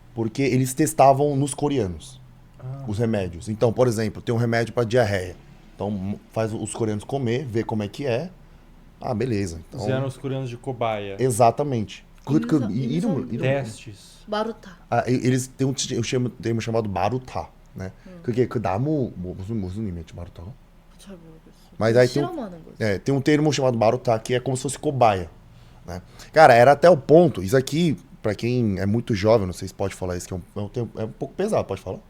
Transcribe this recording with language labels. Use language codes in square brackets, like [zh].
[pt] Porque eles testavam nos coreanos os remédios. Então, por exemplo, tem um remédio para diarreia. Então, faz os coreanos comer, ver como é que é. Ah, beleza. Então, Usaram os coreanos de cobaia. exatamente. Testes. [ko] 마루타. [pt] eles têm um termo chamado 마루타, né? [ko] 그게 그 나무 무슨 의미였지 마루타가? 잘 모르겠어. [pt] Mas aí tem [ko] 실험하는 거지. [pt] tem um termo chamado 마루타 que é como se fosse cobaia, né? Cara, era até o ponto. Isso aqui, pra quem é muito jovem, não sei se pode falar isso, que é um pouco pesado, pode falar?